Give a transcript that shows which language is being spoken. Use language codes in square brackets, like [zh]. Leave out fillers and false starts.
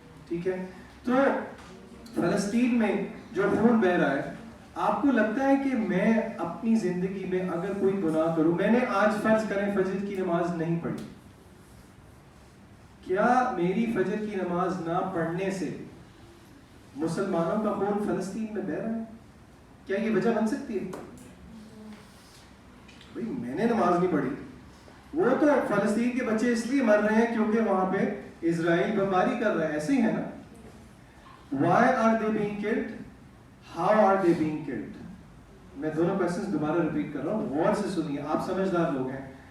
[ur] ٹھیک ہے, تو فلسطین میں جو خون بہ رہا ہے, آپ کو لگتا ہے کہ میں اپنی زندگی میں اگر کوئی گناہ کروں, میں نے آج فرض کریں فجر کی نماز نہیں پڑھی, کیا میری فجر کی نماز نہ پڑھنے سے مسلمانوں کا خون فلسطین میں بہ رہا ہے؟ کیا یہ وجہ بن سکتی ہے؟ بھئی میں نے نماز نہیں پڑھی, وہ تو فلسطین کے بچے اس لیے مر رہے ہیں کیونکہ وہاں پہ اسرائیل بمباری کر رہا ہے, ایسے ہی ہے نا. [en] Why are they being killed? How are they being killed? [ur] میں دونوں کوسچنز دوبارہ ریپیٹ کر رہا ہوں, غور سے سنیے, آپ سمجھدار لوگ ہیں.